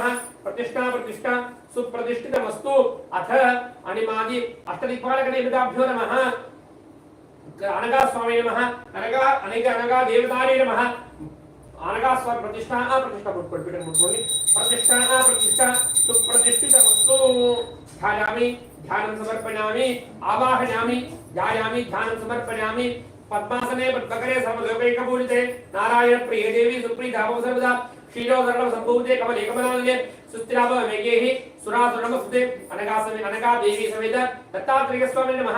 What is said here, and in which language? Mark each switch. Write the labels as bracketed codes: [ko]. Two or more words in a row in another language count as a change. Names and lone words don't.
[sa] प्रतिष्ठा सुप्रतिष्ठितमस्तु। अथ अणिमादि अष्टदिक्पालकदेवताभ्यो नमः। अनगा स्वामी नमः अनगा देवतारे नमः। అనగా స్వ ప్రతిష్ఠ प्रतिष्ठा सुप्रतिष्ठितमस्तु। ध्यायामि ध्यानं समर्पयामि आवाहयामि ध्यायामि ध्यानं समर्पयामि पद्मासने पद्मकरे सर्वलोकैकपूजिते नारायण प्रिय देवी सुप्रीता भव सर्वदा क्षीरो सर्व संभूते कमले कमलालये सुस्थिराव मेघेः सुरासुरनमस्ते अनगा देवी समेत दत्तात्रेय स्वामी नमः।